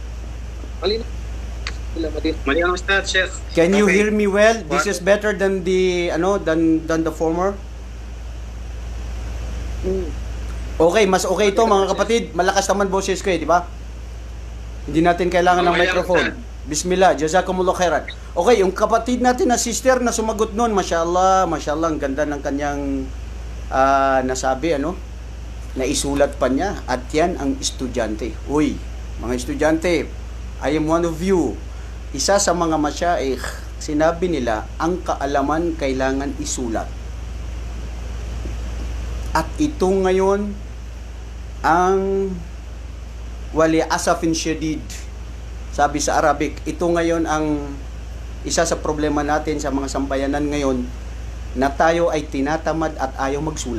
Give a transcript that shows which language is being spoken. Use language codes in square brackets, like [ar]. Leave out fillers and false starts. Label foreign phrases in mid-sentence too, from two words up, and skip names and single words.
[tl] Mali ang Ustads, Sheikh. [en] Can you hear me well? This is better than the than the former. [tl] Okay, mas okay ito mga kapatid. Malakas naman boses ko di ba? Hindi natin kailangan ng microphone. [ar] بسم الله، جزاكم الله خيرا. [tl] Okay, yung kapatid natin na sister na sumagot noon, mashallah, ang ganda ng kanyang nasabi, naisulat pa niya. At yan ang estudyante. Uy, mga estudyante, [en] I am one of you. [tl] Isa sa mga masyaikh, sinabi nila, ang kaalaman kailangan isulat. At ito ngayon, ang [ar] وللأسف الشديد. [tl] Sabi sa Arabic, ito ngayon ang isa sa problema natin sa mga sambayanan ngayon, na tayo ay tinatamad at ayaw magsulat.